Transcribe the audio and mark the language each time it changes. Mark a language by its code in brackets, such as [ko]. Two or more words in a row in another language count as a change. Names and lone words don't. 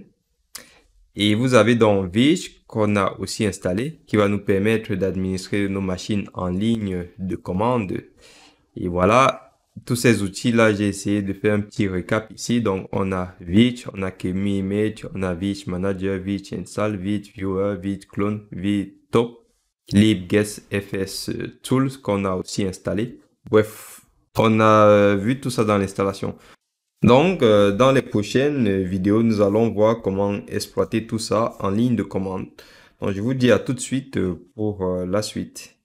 [fr] Et vous avez donc Vich qu'on a aussi installé qui va nous permettre d'administrer nos machines en ligne de commande. Et voilà, tous ces outils-là, j'ai essayé de faire un petit récap ici. Donc, on a Vich, on a QEMU Image, on a Vich Manager, Vich Install, Vich Viewer, Vich Clone, Vich Top, libguess FS Tools qu'on a aussi installé. Bref, on a vu tout ça dans l'installation. Donc, dans les prochaines vidéos, nous allons voir comment exploiter tout ça en ligne de commande. Donc, je vous dis à tout de suite pour la suite.